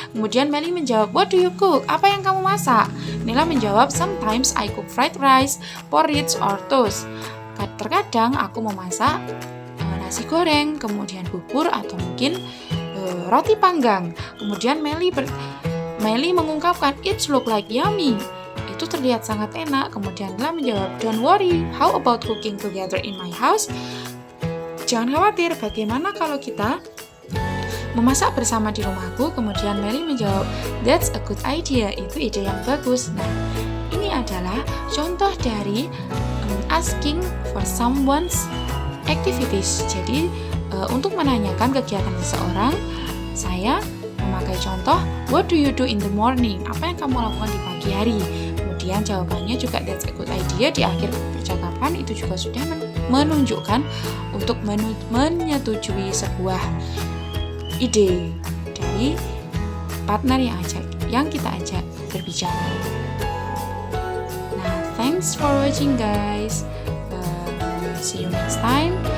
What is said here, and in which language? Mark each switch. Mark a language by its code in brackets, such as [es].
[en] Kemudian Melly menjawab, what do you cook? Apa yang kamu masak? Nela menjawab, sometimes I cook fried rice, porridge, or toast. [id] Terkadang aku memasak nasi goreng, kemudian bubur, atau mungkin roti panggang. [en] Kemudian Melly mengungkapkan, it look like yummy. [id] Itu terlihat sangat enak. [en] Kemudian Nela menjawab, don't worry, how about cooking together in my house? [id] Jangan khawatir, bagaimana kalau kita memasak bersama di rumahku? Kemudian Melly menjawab, that's a good idea. Itu ide yang bagus. Nah, ini adalah contoh dari asking for someone's activities. Jadi, untuk menanyakan kegiatan seseorang, saya memakai contoh, what do you do in the morning? Apa yang kamu lakukan di pagi hari? Kemudian jawabannya juga that's a good idea. Di akhir percakapan itu juga sudah menunjukkan untuk menyetujui sebuah ide dari partner yang kita ajak berbicara. [en] Nah, thanks for watching guys. See you next time.